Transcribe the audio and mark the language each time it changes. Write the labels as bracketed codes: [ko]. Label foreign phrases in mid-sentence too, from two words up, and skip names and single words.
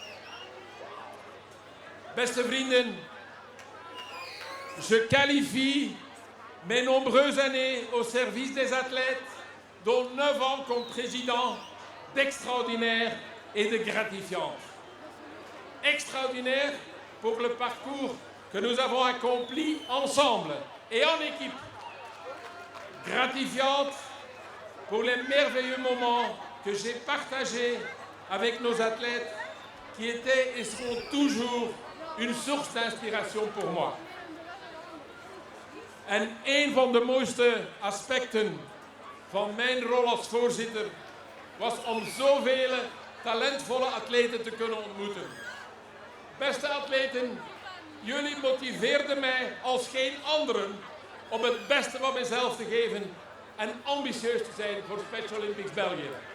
[nl] Beste vrienden, [fr] je qualifie mes nombreuses années au service des athlètes, dont 9 ans comme président, d'extraordinaire et de gratifiante. Extraordinaire pour le parcours que nous avons accompli ensemble et en équipe. Gratifiante pour les merveilleux moments que j'ai partagés avec nos athlètes qui étaient et seront toujours une source d'inspiration pour moi. [nl] En een van de mooiste aspecten van mijn rol als voorzitter was om zoveel talentvolle atleten te kunnen ontmoeten. Beste atleten, jullie motiveerden mij als geen anderen om het beste van mezelf te geven en ambitieus te zijn voor Special Olympics België.